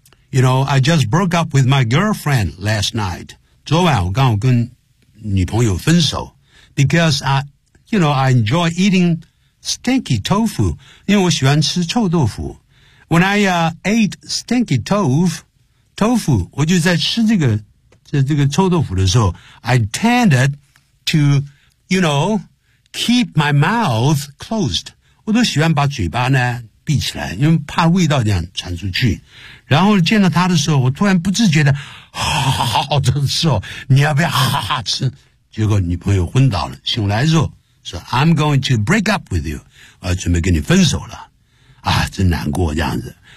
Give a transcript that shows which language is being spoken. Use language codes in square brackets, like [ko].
[en] You know, I just broke up with my girlfriend last night. [zh] 昨晚我刚跟女朋友分手。 [en] Because I enjoy eating stinky tofu, [zh] 因为我喜欢吃臭豆腐。 [en] When I ate stinky tofu, [zh] 我就在吃这个臭豆腐的时候 [en] ,I tended to,You know, keep my mouth closed. [zh] 我都喜欢把嘴巴呢闭起来，因为怕味道这样传出去。然后见到他的时候，我突然不自觉的，好的时候，你要不要哈哈吃？结果女朋友昏倒了，醒来之后说 ， [en] I'm going to break up with you. [zh] 我要准备跟你分手了。啊，真难过这样子。